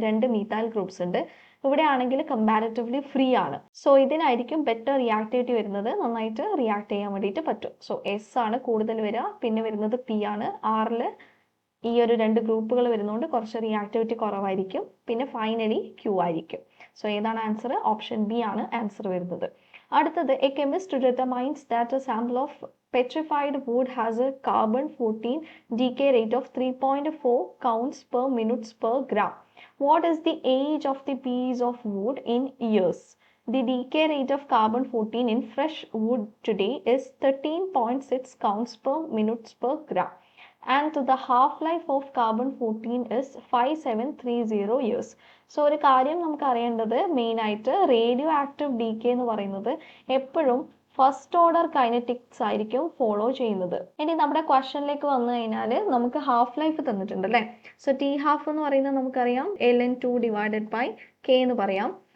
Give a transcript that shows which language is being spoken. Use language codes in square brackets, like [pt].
[ml] രണ്ട് മീഥാൽ ഗ്രൂപ്പ്സ് ഉണ്ട്. ഇവിടെ ആണെങ്കിൽ കമ്പാരിറ്റീവ്ലി ഫ്രീ ആണ്. സോ ഇതിനായിരിക്കും ബെറ്റർ റിയാക്ടിവിറ്റി വരുന്നത്, നന്നായിട്ട് റിയാക്ട് ചെയ്യാൻ വേണ്ടിയിട്ട് പറ്റും. സോ എസ് ആണ് കൂടുതൽ വരിക, പിന്നെ വരുന്നത് പി ആണ്. ആറിൽ ഈ ഒരു രണ്ട് ഗ്രൂപ്പുകൾ വരുന്നതുകൊണ്ട് കുറച്ച് റിയാക്ടിവിറ്റി കുറവായിരിക്കും. പിന്നെ ഫൈനലി ക്യൂ ആയിരിക്കും. സോ ഏതാണ് ആൻസർ? ഓപ്ഷൻ ബി ആണ് ആൻസർ വരുന്നത്. [en] അടുത്തത്, a chemist determines that a sample of petrified wood has a carbon-14 decay rate of 3.4 counts per minutes per gram. What is the age of the piece of wood in years? The decay rate of carbon-14 in fresh wood today is 13.6 counts per minutes per gram. And the half-life of carbon-14 is 5730 years. [ml] So ഒരു കാര്യം നമുക്ക് അറിയേണ്ടത് മെയിനായിട്ട് radio active decay എന്ന് പറയുന്നത് എപ്പോഴും first order kinetics ആയിരിക്കും follow ചെയ്യുന്നത്. ഇനി നമ്മുടെ ക്വസ്റ്റനിലേക്ക് വന്നു കഴിഞ്ഞാൽ നമുക്ക് ഹാഫ് ലൈഫ് തന്നിട്ടുണ്ട് അല്ലേ. സോ ടി ഹാഫ് എന്ന് പറയുന്നത് നമുക്കറിയാം ln2 ഡിവൈഡഡ് ബൈ കെ എന്ന് പറയാം.